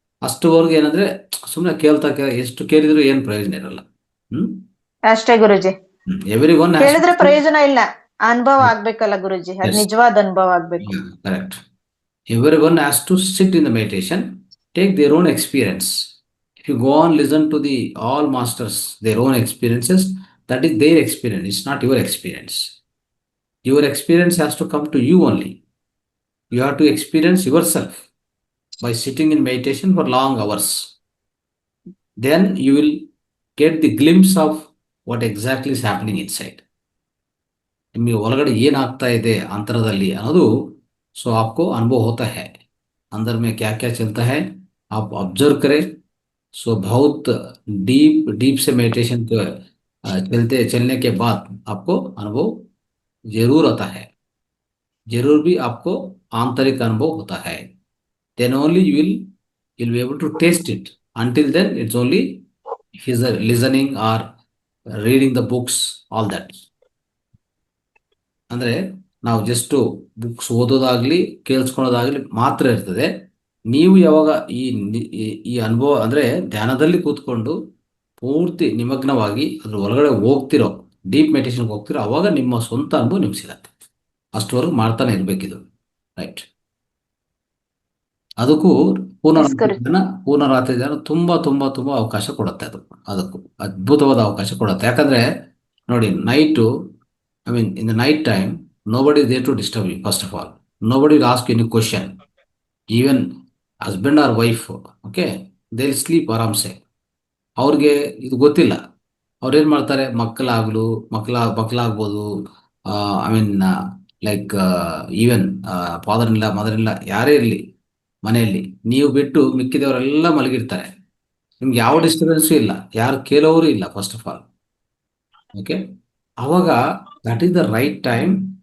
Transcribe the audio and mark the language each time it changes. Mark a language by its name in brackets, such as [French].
[Kannada] ಅಷ್ಟುವರೆಗೂ ಏನಂದ್ರೆ ಸುಮ್ಮನೆ ಎಷ್ಟು ಕೇಳಿದ್ರು ಏನ್ ಪ್ರಯೋಜನ ಇರಲ್ಲ. ಅಷ್ಟೇ ಗುರುಜಿ, [English] everyone [Kannada] ಹೇಳಿದ್ರೆ ಪ್ರಯೋಜನ ಇಲ್ಲ, ಅನುಭವ ಆಗ್ಬೇಕಲ್ಲ ಗುರುಜಿ, ಅದು ನಿಜವಾದ ಅನುಭವ ಆಗ್ಬೇಕು. [English] Correct. Everyone has to sit in the meditation, take their own experience. If you go on listen to all masters, their own experiences, that is their experience. It's not your experience. Your experience has to come to you only. You have to experience yourself by sitting in meditation for long hours. Then you will get the glimpse of what exactly is happening inside. [Kannada] ನಿಮಗೆ ಒಳಗಡೆ ಏನಾಗ್ತಾ ಇದೆ ಅಂತರದಲ್ಲಿ ಅನ್ನೋದು [Hindi] सो आपको अनुभव होता है, अंदर में क्या क्या चलता है आप ऑब्जर्व करें. सो बहुत डीप से मेडिटेशन चलने के बाद आपको अनुभव जरूर आता है, जरूर भी आपको आंतरिक अनुभव होता है. [English] then only you'll be able to taste it. Until then it's only listening or reading the books, all that. [Kannada] ಅಂದ್ರೆ ನಾವು ಜಸ್ಟ್ ಬುಕ್ಸ್ ಓದೋದಾಗ್ಲಿ ಕೇಳಿಸ್ಕೊಳ್ಳೋದಾಗ್ಲಿ ಮಾತ್ರ ಇರ್ತದೆ. ನೀವು ಯಾವಾಗ ಈ ಅನುಭವ ಅಂದ್ರೆ ಧ್ಯಾನದಲ್ಲಿ ಕೂತ್ಕೊಂಡು ಪೂರ್ತಿ ನಿಮಗ್ನವಾಗಿ ಅದ್ರ ಒಳಗಡೆ ಹೋಗ್ತಿರೋ, ಡೀಪ್ ಮೆಡಿಟೇಷನ್ಗೆ ಹೋಗ್ತಿರೋ, ಅವಾಗ ನಿಮ್ಮ ಸ್ವಂತ ಅನುಭವ ನಿಮ್ಗೆ ಸಿಗತ್ತೆ. ಅಷ್ಟವರೆಗೂ ಮಾಡ್ತಾನೆ ಇರ್ಬೇಕಿದು. ರೈಟ್. ಅದಕ್ಕೂ ಪೂರ್ಣರಾತ್ರಿ ಧ್ಯಾನ ತುಂಬಾ ತುಂಬಾ ತುಂಬಾ ಅವಕಾಶ ಕೊಡುತ್ತೆ. ಅದಕ್ಕೂ ಅದ್ಭುತವಾದ ಅವಕಾಶ ಕೊಡುತ್ತೆ. ಯಾಕಂದ್ರೆ ನೋಡಿ, night, [English] I mean, in the night time, nobody is there to disturb you, first of all. Nobody will ask you any question. Even husband or wife, okay, they'll sleep ಆರಾಮ್ಸೆ. [Kannada] ಅವ್ರಿಗೆ ಇದು ಗೊತ್ತಿಲ್ಲ. ಅವ್ರೇನ್ ಮಾಡ್ತಾರೆ, ಮಕ್ಕಳಾಗ್ಬೋದು, [English] I mean like even [Kannada] father ಇಲ್ಲ, mother ಇಲ್ಲ, ಯಾರೇ ಇರಲಿ ಮನೆಯಲ್ಲಿ, ನೀವು ಬಿಟ್ಟು ಮಿಕ್ಕಿದವರೆಲ್ಲ ಮಲಗಿರ್ತಾರೆ. ನಿಮ್ಗೆ ಯಾವ ಡಿಸ್ಟರ್ಬೆನ್ಸು ಇಲ್ಲ, ಯಾರು ಕೇಳೋರು ಇಲ್ಲ, [English] First of all. [Kannada] ಓಕೆ, ಅವಾಗ [English] That is the right time.